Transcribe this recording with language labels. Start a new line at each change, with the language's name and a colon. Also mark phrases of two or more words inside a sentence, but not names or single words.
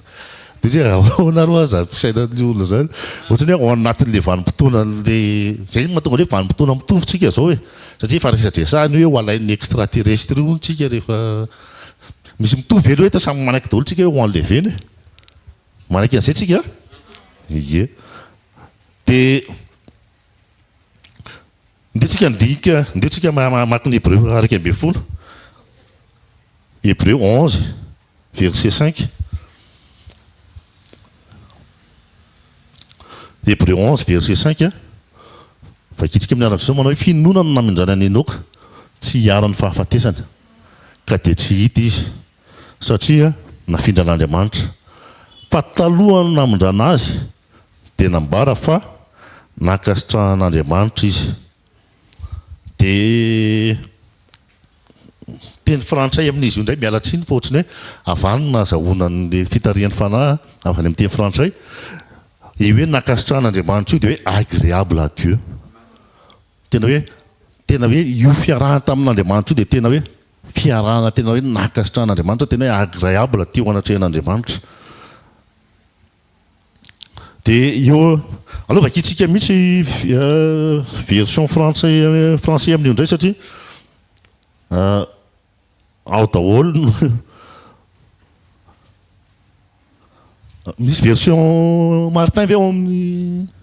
Malagasy: Dia ahoana ro aza fisainan'ny olona zany ohatrany hoe ao anatin'le vanim-potoana le zay mahatonga hoe vanim-potoana mitovy tsika zao hoe satria efa resadresahany hoe ho alain'ny extraterrestre io tsika rehefa misy mitovy elo hoe samy manaiky daholo tsika hoe ho enleveny manaiky an'izay tsika ie. Dia ndetsika mamaky ny Hébreu araka ambin'ny folo.
French: Hébreu 11 verset 5. Hébreu 11 verset 5.
Malagasy: Vakitsika amin'ny arabizao manao hoe finonana namindrana ny Enoka tsy hiara ny fahafatesana ka dia tsy hita izy satria nafindra an'Andriamanitra. Fa taloha namindrana azy dia nambara fa nakasitrahan'Andriamanitra izy. Dia teny frantsay amin'izy io indray miala tsiny fa ohatrany hoe avanina azahoana ny fitarian'ny fanahy avy any amin'ny teny frantsay. Io hoe nakasitrahan'Andriamanitra io dia hoe
French: agréable à Dieu.
Malagasy: Tena hoe io fiarahana tamin'Andriamanitra io dia tena hoe fiarahana tena hoe nakasitrahan'Andriamanitra tena hoe agréable teo anatrehan'Andriamanitra. Dia eo aloha vakitsika mihitsy
French: version français
Malagasy: amin'io indray satria ao daholo misy version Martin ve ao amin'ny